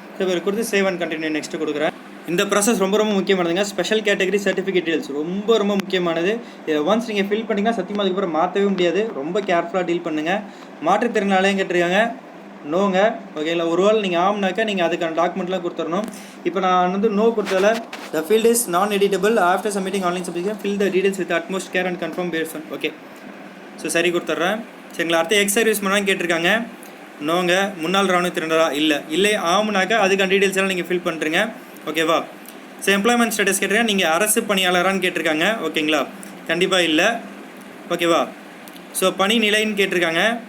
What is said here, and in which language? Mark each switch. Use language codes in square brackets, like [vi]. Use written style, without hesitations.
[ta] So இவர் கொடுத்து save and continue next கொடுக்குறேன். இந்த ப்ராசஸ் ரொம்ப முக்கியமானதுங்க. ஸ்பெஷல் கேட்டகரி சர்டிஃபிகேட் டீல்ஸ் ரொம்ப முக்கியமானது. இதை ஒன்ஸ் நீங்கள் ஃபில் பண்ணிங்கன்னா சத்தியமாக அதுக்கப்புறம் மாற்றவே முடியாது. ரொம்ப கேர்ஃபுல்லாக டீல் பண்ணுங்கள். மாற்றுத்திறனாலையும் கேட்டிருக்காங்க, நோங்க, ஓகேங்களா? ஒரு வேளை நீங்கள் ஆம்னாக்கா நீங்கள் அதுக்கான டாக்குமெண்ட்லாம் கொடுத்துடணும். இப்போ நான் வந்து no கொடுத்ததில் [en] The field is non-editable. After submitting online submission, fill the details with utmost care and confirm based on. [ta] Okay. So சரி கொடுத்துட்றேன். சரிங்களா? அடுத்து எக்ஸ் சர்வீஸ் பண்ணான்னு கேட்டிருக்காங்க. நோங்க. முன்னாள் இராணுவத்தினரா? இல்லை ஆமுனாக்கா அதுக்கான டீட்டெயில்ஸ் எல்லாம் நீங்கள் ஃபில் பண்ணுறீங்க. ஓகேவா? ஸோ எம்ப்ளாய்மெண்ட் ஸ்டேட்டஸ் கேட்டிருக்காங்க. நீங்கள் அரசு பணியாளரான்னு கேட்டிருக்காங்க. ஓகேங்களா? கண்டிப்பாக இல்லை. ஓகேவா? ஸோ பணி நிலைன்னு கேட்டிருக்காங்க.